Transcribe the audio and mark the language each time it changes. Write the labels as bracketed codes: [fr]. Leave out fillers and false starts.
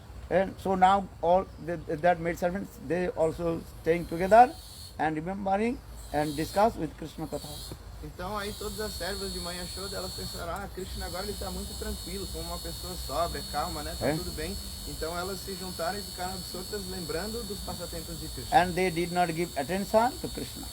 [en] And so now all that maid servants, they also staying together and remembering and discuss with Krishna Katha. [pt] Então aí todas as servas de Mãe Yashoda, elas pensaram, Krishna agora ele está muito tranquilo, como uma pessoa sóbria, calma, né? Tá tudo bem. Então elas se juntaram e ficaram absortas lembrando dos passatempos de Krishna. [en] And they did not give attention to Krishna.